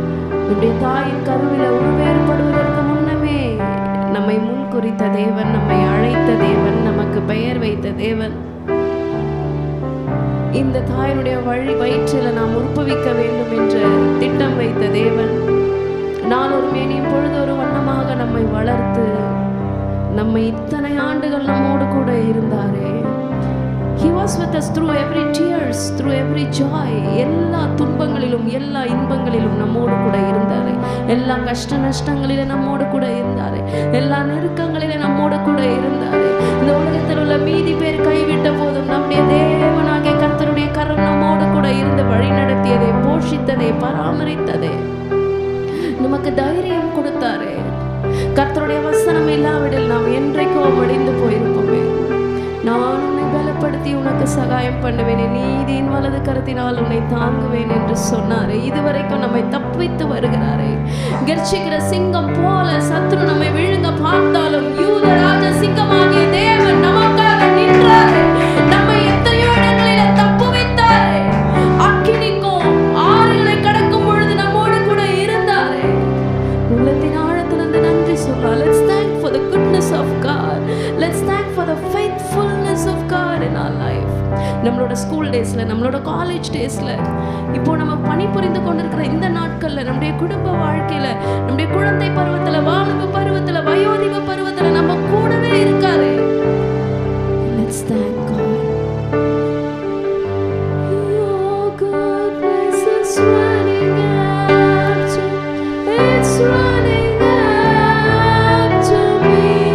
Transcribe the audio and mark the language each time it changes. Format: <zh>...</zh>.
<ta>நம்முடைய தாயின் கருவில உருவேறுபடுவதற்கு முன்னமே நம்மை முன் குறித்த தேவன், நம்மை அழைத்த தேவன், நமக்கு பெயர் வைத்த தேவன், இந்த தாயினுடைய வயிற்றில் நாம் உற்பவிக்க வேண்டும் என்று திட்டம் வைத்த தேவன், நாளொரு மேனியும் பொழுதொரு வண்ணமாக நம்மை வளர்த்து நம்மை இத்தனை ஆண்டுகள் நம்மோடு கூட இருந்தாரே.</ta> <en>He was with us through every tears, through every joy.</en> <ta>எல்லா துன்பங்களிலும் எல்லா இன்பங்களிலும் நம்மோடு கூட இருந்தாரே. எல்லா கஷ்ட நஷ்டங்களிலும் நம்மோடு கூட இருந்தாரே. எல்லா நெருக்கங்களிலும் நம்மோடு கூட இருந்தாரே. இந்த உலகத்தில் உள்ள மீதி பேர் கைவிட்ட போதும் நம்முடைய தேவனாகிய கர்த்தருடைய கரம் நம்மோடு கூட இருந்து வழி நடத்தியதே, போஷித்ததே, பராமரித்ததே, நமக்கு தைரியம் கொடுத்தாரே. கர்த்தருடைய வசனம் இல்லாவிடில் நாம் என்றைக்கோ மடிந்து போயிருப்போமே. நான் உன்னை பலப்படுத்தி உனக்கு சகாயம் பண்ணுவேன், நீதியின் வலது கரத்தினால் உன்னை தாங்குவேன் என்று சொன்னாரே. இதுவரைக்கும் நம்மை தப்பித்து வருகிறாரே. கர்ச்சிக்கிற சிங்கம் போல சத்துரு நம்மை விழுங்க பார்த்தாலும் யூத ராஜ சிங்கமாகிய தேவன் நமக்காக நின்றாரே. நம்மை எத்தனையோ இடங்களில தப்பு வைத்தாரே. அக்கினிக்கும் ஆறுகளை கடக்கும் பொழுது நம்மோடு கூட இருந்தாரே. உள்ளத்தின் ஆழத்திலிருந்து நன்றி சொல்லலாம்.</ta> <en>Let's thank for the goodness of God. Let's thank for the faithfulness of God in our life.</en> <ta>நம்மளோட ஸ்கூல் டேஸ்ல, நம்மளோட காலேஜ் டேஸ்ல, இப்போ நம்ம பணிபுரிந்து கொண்டிருக்கிற இந்த நாட்கள்ல, நம்முடைய குடும்ப வாழ்க்கையில, நம்முடைய குழந்தை பருவத்துல, வாலிப பருவத்துல, வயோதிக பருவத்துல நம்ம கூடவே இருக்காரு.</ta> <en>Let's thank God. Your goodness is running after, it's running after me.</en>